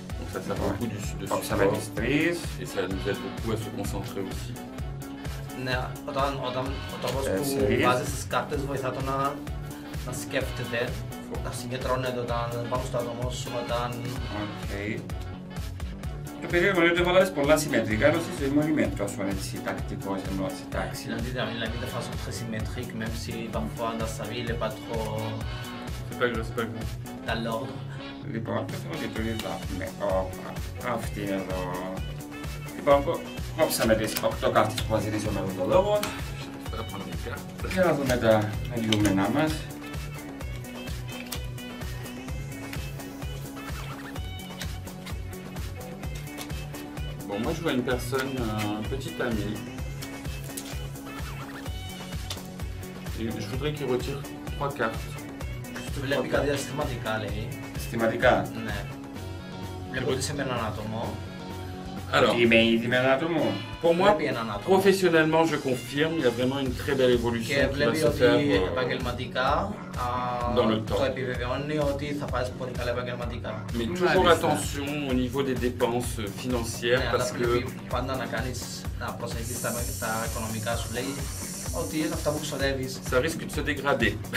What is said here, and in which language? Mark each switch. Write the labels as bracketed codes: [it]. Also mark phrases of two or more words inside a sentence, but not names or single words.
[fr] ça sert beaucoup de support et ça nous aide beaucoup à se concentrer aussi. [el] Ναι, ο τρόπος που βάζεις τις κάρτες βοηθά το να σκέφτεται, να συγκεντρώνεται όταν πάνω στο άτομο σου, όταν... Το περίεργο είναι ότι έβαλες πολλά συμμετρικά, ενώ στη ζωή μου είμαι τόσο έτσι τακτικός, ενώ έτσι τάξη. [fr] La vie de façon très symétrique, même si parfois dans sa vie il n'est pas trop... C'est pas grave. Dans l'ordre. [el] Λοιπόν, το θέλω ότι το είδαμε. Αυτή εδώ. Λοιπόν, κόψαμε τις 8 κάρτες που μας ζητήσει ο μελλοντολόγος. Για να δούμε τα λιούμενά μας. [fr] Bon, moi je vois une personne, un petit ami. Et je voudrais qu'il retire 3 cartes. [el] Βλέπει κάτι αισθηματικά, λέει. Αισθηματικά. Ναι. Βλέπω ότι είσαι με έναν άτομο. [fr] Alors, pour moi, professionnellement, je confirme, il y a vraiment une très belle évolution qui va se faire dans le temps. Mais toujours attention au niveau des dépenses financières parce que ça risque de se dégrader.